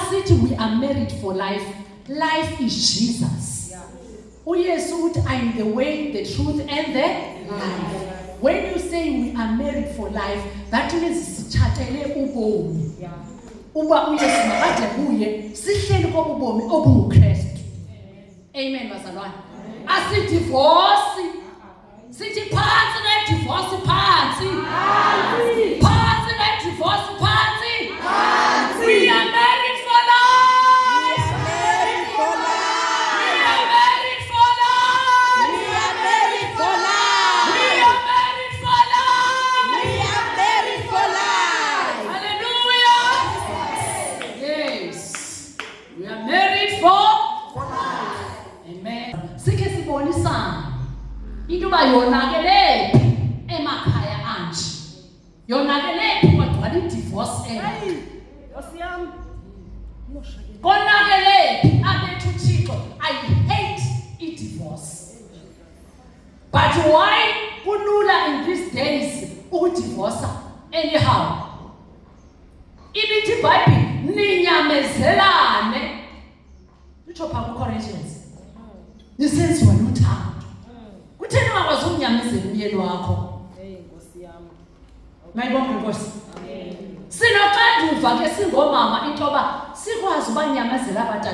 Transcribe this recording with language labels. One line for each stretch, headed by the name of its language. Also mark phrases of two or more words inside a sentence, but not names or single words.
English: sithi we are married for life, life is Jesus.
Xhosa: uYesu uthi
English: I am the way, the truth and the life. When you say we are married for life, that means
Xhosa: sithathele ubomi. Uba uYesu makade kuye sihleli kobubomi obunguKristu. Amen bazalwane. Asidivorce. Sithi phansi nedivorce phansi. Phansi nedivorce phansi.
English: We are married for life. We are married for life. We are married for life. We are married for life. We are married for life. Hallelujah. Yes. We are married for life. Amen.
Xhosa: Sikhe sibonisana. Into ba yonakele emakhaya anje. Yonakele kodwa divorce ende. Yosiyami. Konakele abethu Thixo.
English: I hate divorce. But why kulula in these days ukudivorce anyhow?
Xhosa: Ibithi Bible ninyamezelane. Utsho pha ku-Corinthians. Nisenziwa luthando. Kutheni ungakwazi ukunyamezela umyeni wakho? Nkosi yami. Mayibonke Nkosi. Sinoxanduva ke singomama into yoba sikwazi ubanyamezela abatata.